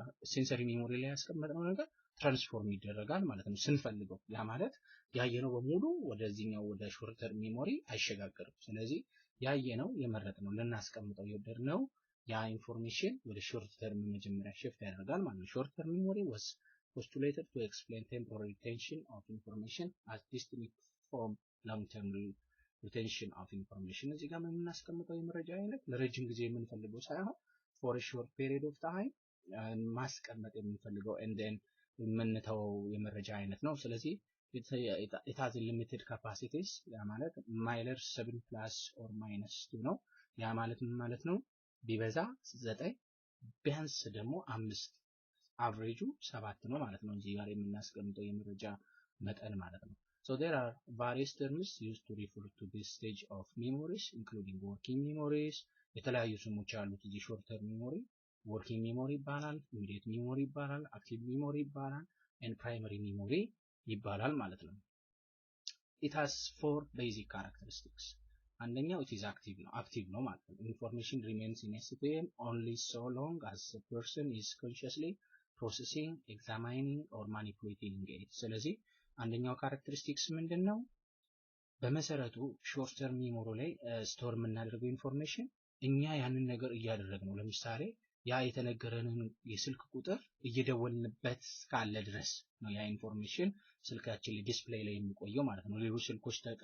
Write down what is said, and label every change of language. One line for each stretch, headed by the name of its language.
Amharic: ሴንሰሪ ሜሞሪ ላይ ያስቀመጥነው ነገር ትራንስፎርም ይደረጋል ማለት ነው ስንፈልገው። ያ ማለት ያየነው በሙሉ ወደዚህኛው ወደ ሾርት ተርም ሜሞሪ አይሸጋገርም። ስለዚህ ያየነው የመረጥነው ልናስቀምጠው የወደድነው ያ ኢንፎርሜሽን ወደ ሾርት ተርም መጀመሪያ ሽፍት ያደርጋል ማለት ነው። ሾርት ተርም ሜሞሪ
English: was postulated to explain temporary retention of information
Amharic: as distinct from long term retention of information። እዚህ ጋር የምናስቀምጠው የመረጃ አይነት ለረጅም ጊዜ የምንፈልገው ሳይሆን
English: for a short period of time
Amharic: ማስቀመጥ የምንፈልገው
English: and then
Amharic: የምንተወው የመረጃ አይነት ነው። ስለዚህ
English: it has limited capacities
Amharic: ያ ማለት ማይለር 7
English: plus or minus 2
Amharic: ነው። ያ ማለት ምን ማለት ነው? ቢበዛ 9 ቢያንስ ደግሞ 5 አቨሬጁ 7 ነው ማለት ነው። እዚህ ጋር የምናስቀምጠው የመረጃ መጠን ማለት ነው።
English: So there are various terms used to refer to this stage of memories including working memories
Amharic: የተለያዩ ስሞች አሉት እዚህ ሾርት ተርም ሜሞሪ
English: working memory
Amharic: ይባላል፣
English: immediate memory
Amharic: ይባላል፣
English: active memory
Amharic: ይባላል
English: and primary memory
Amharic: ይባላል ማለት ነው።
English: it has 4 basic characteristics።
Amharic: አንደኛው
English: it is active
Amharic: ነው ማለት ነው።
English: information remains in a state only so long as the person is consciously processing, examining or manipulating it።
Amharic: ስለዚህ አንደኛው ካራክተሪስቲክስ ምንድነው? በመሰረቱ ሾርት ተርም ሜሞሪ ላይ ስቶር የምናደርገው ኢንፎርሜሽን እኛ ያንን ነገር እያደረግነው ለምሳሌ ያ የተነገረንን የስልክ ቁጥር እየደወልንበት ካለ ድረስ ነው ያ ኢንፎርሜሽን ስልካችን ላይ ዲስፕሌይ ላይ የሚቆየው ማለት ነው። ሌሎች ስልኮች